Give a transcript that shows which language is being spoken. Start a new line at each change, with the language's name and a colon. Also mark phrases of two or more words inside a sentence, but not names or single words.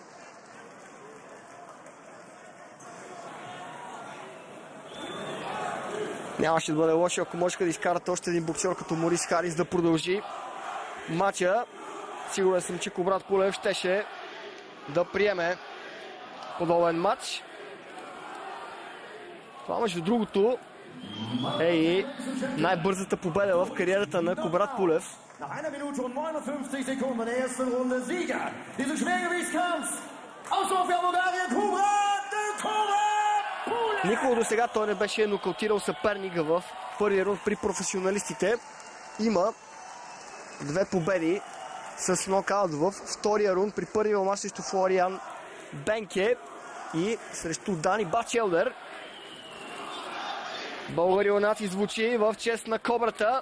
Bulgarian: Нямаше да бъде лошо, ако можеха да изкарат още един боксер като Морис Харис да продължи матча. Сигурен съм, че Кубрат Пулев щеше да приеме подобен матч. Това между другото е и най-бързата победа в кариерата на Кубрат Пулев.
German: Nach 1 Minute und 59 Sekunden der ersten Runde Sieger dieses Schwergewichtskampfs aus Sofia, Bulgarien, Kubrat Pulef!
Bulgarian: Никога до сега той не беше нокаутирал съперника в първия рунд при професионалистите. Има 2 победи с нокаут в втория рунд при първия мач срещу Флориан Бенке и срещу Дани Бачелдер. Българионаци звучи в чест на Кобрата.